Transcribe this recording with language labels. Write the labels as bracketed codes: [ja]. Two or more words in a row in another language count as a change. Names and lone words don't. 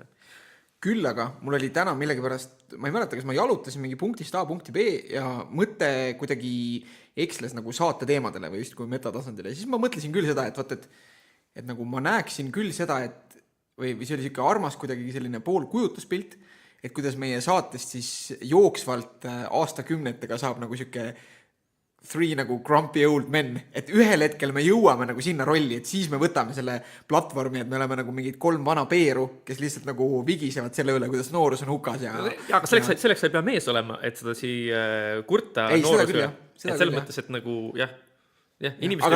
[et] Küll aga mul oli täna millegipärast, ma ei mäleta, kas ma jalutasin mingi punktist A punkti B ja mõte kuidagi eksles nagu saate teemadele või just kui metatasandile, siis ma mõtlesin küll seda, et vaat, et nagu ma näeksin küll seda, et või see oli siuke armas kuidagi selline pool kujutuspilt, et kuidas meie saatest siis jooksvalt aastakümnetega saab nagu siuke 3 nagu [en] grumpy old men, [et] et ühel hetkel me jõuame nagu sinna rolli, et siis me võtame selle platvormi, et me oleme nagu mingid 3 vana peeru, kes lihtsalt nagu vigisevad selle üle, kuidas noorus on hukas ja aga selleks ei pea mees olema, et seda kurta noorus üle. Et selles mõttes, et nagu inimesed...